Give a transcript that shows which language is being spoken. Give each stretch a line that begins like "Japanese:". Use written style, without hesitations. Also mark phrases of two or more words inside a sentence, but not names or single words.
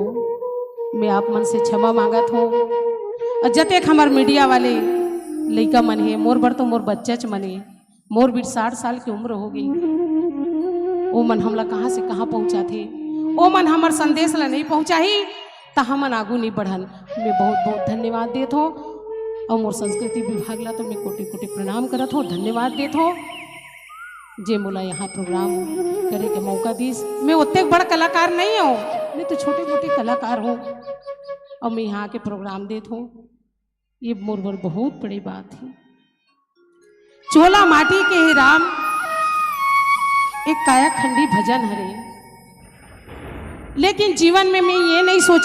Chhattisgarhi: मैं आप मन से क्षमा मांगत हूँ। और जतेक हमार मीडिया वाले लइका मन है, मोर बर तो मोर बच्चा मने, मोर भी 60 साल की उम्र हो गई, वो मन हमला कहाँ से कहाँ पहुँचा थे, वो मन हमार संदेश ला नहीं पहुँचा ही तो हमन आगू नहीं बढ़न। मैं बहुत बहुत धन्यवाद देत हो और मोर संस्कृति विभाग ला तो मैं कोटि कोटि प्रणाम करत हो, धन्यवाद देत हो जे मोला यहाँ प्रोग्राम करे के मौका दीस। मैं उतने बड़ा कलाकार नहीं हूँ, मैं तो छोटे मोटे कलाकार हूँ और मैं यहाँ के प्रोग्राम देत हूँ, ये मोर बर बहुत बड़ी बात है। चोला माटी के ही राम एक काया खंडी भजन हरे, लेकिन जीवन में मैं ये नहीं सोच